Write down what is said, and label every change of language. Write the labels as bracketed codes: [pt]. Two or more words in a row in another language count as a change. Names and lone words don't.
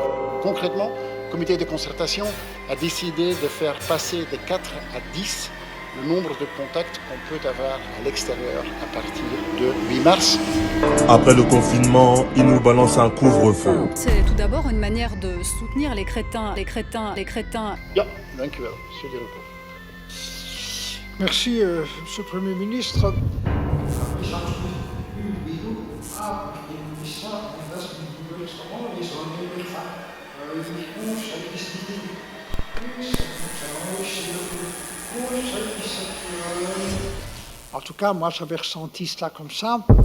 [fr] Concrètement, le comité de concertation a décidé de faire passer de 4 à 10 le nombre de contacts qu'on peut avoir à l'extérieur à partir de 8 mars. Après le confinement, il nous balance un couvre-feu. C'est tout d'abord une manière de soutenir les crétins. [nl] Ja, dank u wel, [fr] monsieur Deropo. Merci, Monsieur le Premier ministre. En tout cas, moi, j'avais ressenti cela comme ça.